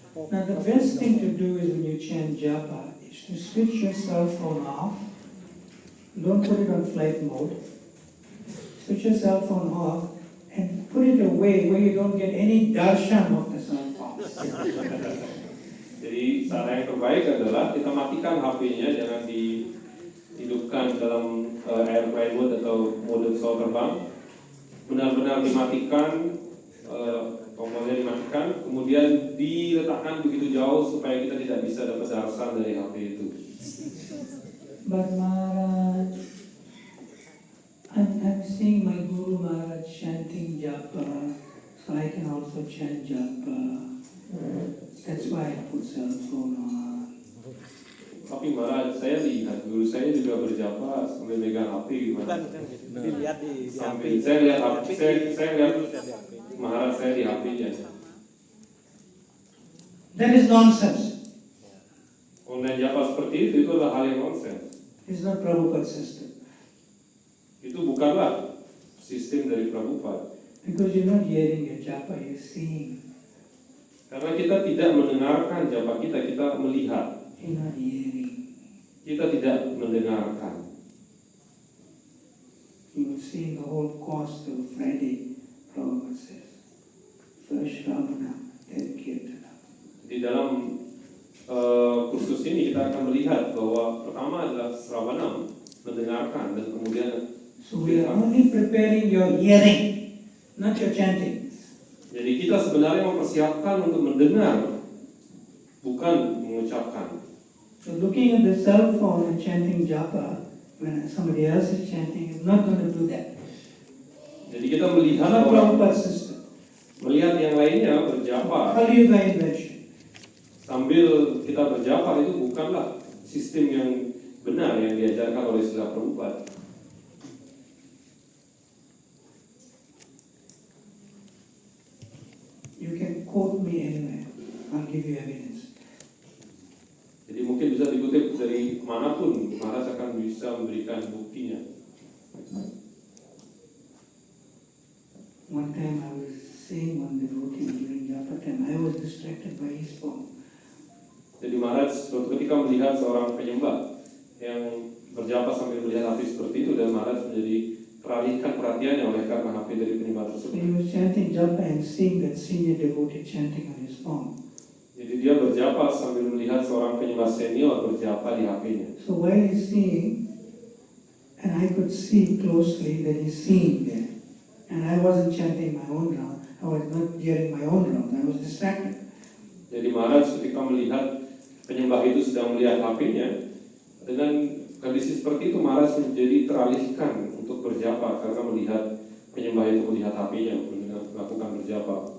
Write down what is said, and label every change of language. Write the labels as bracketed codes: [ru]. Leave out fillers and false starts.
[en] Now the best thing to do is when you chant japa is to switch your cell phone off. Don't put it on flight mode. Switch your cell phone off and put it away where you don't get any darshan of the cell phone. [id] Jadi cara yang terbaik adalah kita matikan HP-nya, jangan dihidupkan dalam airplane mode atau mode pesawat terbang. Benar-benar dimatikan, tombolnya dimatikan, kemudian diletakkan begitu jauh supaya kita tidak bisa dapat darsan dari HP itu. [en] But Maharaj, I'm seeing my Guru Maharaj chanting japa, so I can also chant japa. That's why I put cell phone on. [id] Tapi Maharaj, saya lihat guru saya juga berjapa sambil megang HP gimana? Dilihat di Sambil saya lihat HP, saya lihat Maharaj saya di HP-nya. [en] That is nonsense. [id] Online japa seperti itu adalah hal yang nonsens. [en] It's not Prabhupada's system. [id] Itu bukanlah sistem dari Prabhupada. [en] Because you're not hearing your japa, you're seeing. [id] Karena kita tidak mendengarkan japa kita, kita melihat. [en] You're not hearing. [id] Kita tidak mendengarkan. [en] You will see in the whole course till Friday, Prabhupada says. First Ravana, then Kirtana. [id] Di dalam kursus ini kita akan melihat bahwa pertama adalah Sravanam, mendengarkan, dan kemudian [en] So we are only preparing your hearing, not your chanting. [id] jadi kita sebenarnya mempersiapkan untuk mendengar, bukan mengucapkan. [en] So looking at the cell phone and chanting japa, when somebody else is chanting, is not going to do that. [id] Jadi kita melihat [en] Not [id] orang, [en] Prabhupada's system. [id] melihat yang lainnya berjapa [en] Kali Yuga invention. [id] sambil kita berjapa, itu bukanlah sistem yang benar yang diajarkan oleh Srila Prabhupada. [en] You can quote me anywhere. I'll give you evidence. [id] Jadi mungkin bisa dikutip dari manapun, Maharaj akan bisa memberikan buktinya. [en] One time I was seeing one devotee during japa time. I was distracted by his phone. [id] Jadi Maharaj suatu ketika melihat seorang penyembah yang berjapa sambil melihat HP seperti itu, dan Maharaj menjadi teralihkan perhatiannya oleh karena HP dari penyembah [en] So [id] tersebut. [en] he was chanting japa and seeing that senior devotee chanting on his phone. [id] Jadi dia berjapa sambil melihat seorang penyembah senior berjapa di HP-nya. [en] So while he's seeing, and I could see closely that he's seeing there, and I wasn't chanting my own round, I was not hearing my own round, I was distracted. [id] Jadi Maharaj ketika melihat penyembah itu sedang melihat HP-nya, dengan kondisi seperti itu Maharaj menjadi teralihkan untuk berjapa karena melihat penyembah itu melihat HP-nya, melakukan berjapa.